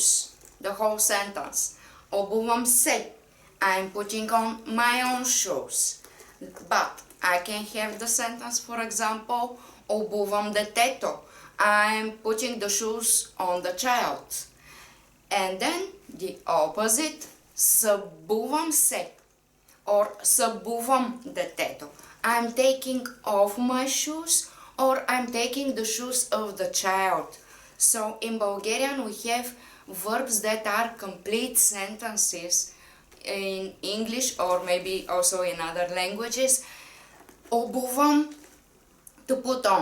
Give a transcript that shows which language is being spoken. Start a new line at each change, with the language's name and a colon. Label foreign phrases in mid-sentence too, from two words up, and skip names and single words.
English: The whole sentence.
Bulgarian: обувам се,
English: I'm putting on my own shoes. But I can have the sentence, for example,
Bulgarian: обувам детето.
English: I'm putting the shoes on the child. And then the opposite,
Bulgarian: събувам се or събувам детето.
English: I'm taking off my shoes or I'm taking the shoes of the child. So in Bulgarian we have verbs that are complete sentences in English or maybe also in other languages. Обувам, to put on.